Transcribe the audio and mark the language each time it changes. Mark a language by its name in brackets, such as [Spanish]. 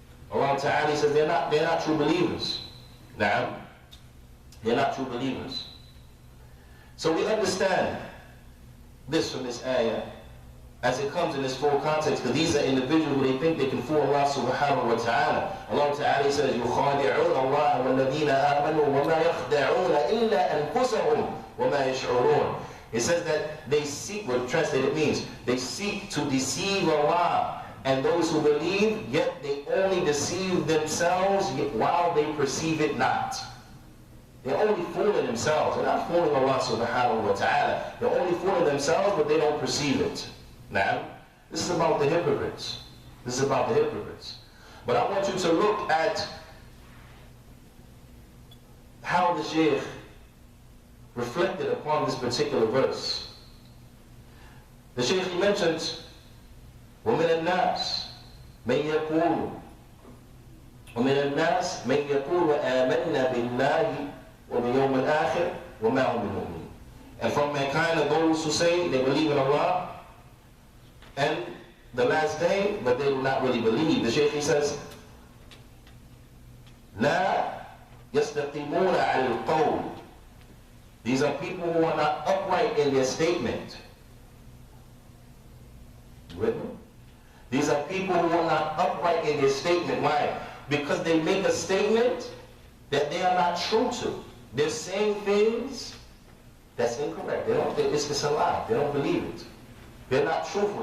[English] Allah Ta'ala says they're not true believers. Now, they're not true believers. So we understand this from this ayah as it comes in this full context, because these are individuals who they think they can fool Allah subhanahu wa ta'ala. Allah Ta'ala says, [Arabic] يُخَادِعُونَ اللَّهَ وَالَّذِينَ آمَنُوا وَمَا يَخْدَعُونَ إِلَّا أَنفُسَهُمْ وَمَا يَشْعُرُونَ. [English] It says that they seek, what translated means, they seek to deceive Allah and those who believe, yet they only deceive themselves while they perceive it not. They're only fooling themselves. They're not fooling Allah subhanahu wa ta'ala. They're only fooling themselves, but they don't perceive it. Now, this is about the hypocrites. This is about the hypocrites. But I want you to look at how the Shaykh reflected upon this particular verse. The Shaykh mentions, [Arabic] وَمِنَ النَّاسِ مَنْ يَقُولُ وَمِنَ النَّاسِ مَنْ يَقُولُ آمَنَّا بِاللَّهِ وَبِيَوْمِ الْآخِرِ وَمَا هُمْ بِمُؤْمِنِينَ. [English] And from mankind are those who say they believe in Allah and the last day, but they do not really believe. The Shaykh says, [Arabic] لَا يَسْتَقِيمُونَ عَلَى الْقَوْلِ. [English] These are people who are not upright in their statement. You with me? These are people who are not upright in their statement. Why? Because they make a statement that they are not true to. They're saying things that's incorrect. It's a lie. They don't believe it. They're not truthful.